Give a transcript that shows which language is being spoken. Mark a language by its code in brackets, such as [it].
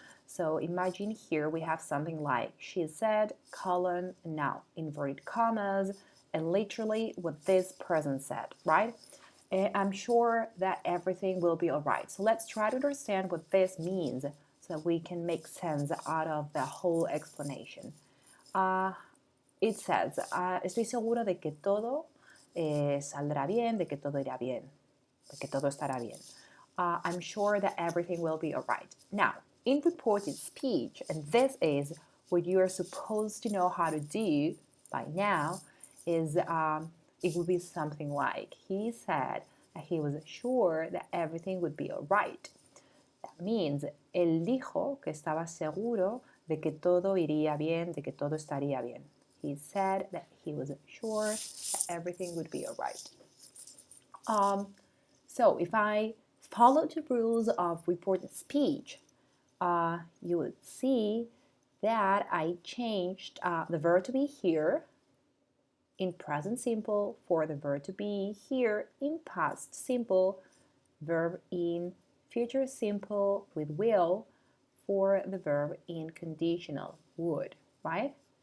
[en] So imagine here we have something like, she said, colon, and now inverted commas, and literally what this person said, right? I'm sure that everything will be all right. So let's try to understand what this means so that we can make sense out of the whole explanation. It says, [es] estoy seguro de que todo saldrá bien, de que todo irá bien, de que todo estará bien. [en] I'm sure that everything will be all right. Now, in reported speech, and this is what you are supposed to know how to do by now, is it would be something like, he said that he was sure that everything would be all right. That means, [es] él dijo que estaba seguro de que todo iría bien, de que todo estaría bien. [en] He said that he was sure that everything would be all right. So if I follow the rules of reported speech, you would see that I changed the verb to be here in present simple for the verb to be here in past simple, verb in future simple with will for the verb in conditional would, right?